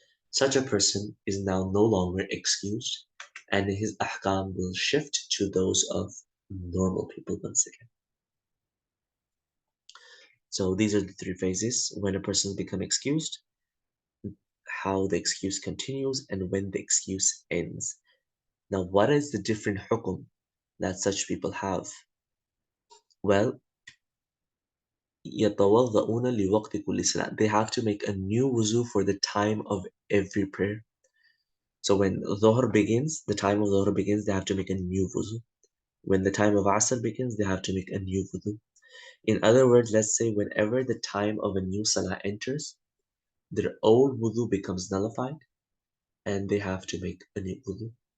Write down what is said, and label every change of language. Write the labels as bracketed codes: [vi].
[en] Such a person is now no longer excused, and his ahkam will shift to those of normal people once again. So these are the three phases: when a person becomes excused, how the excuse continues, and when the excuse ends. Now, what is the different hukum that such people have? [ar] Well, يتوضؤون لوقت كل صلاة. [en] They have to make a new wuzu for the time of every prayer. So when Dhuhr begins, the time of Dhuhr begins, they have to make a new wuzu. When the time of Asr begins, they have to make a new wudu. In other words, let's say whenever the time of a new salah enters, their old wudu becomes nullified and they have to make a new wudu.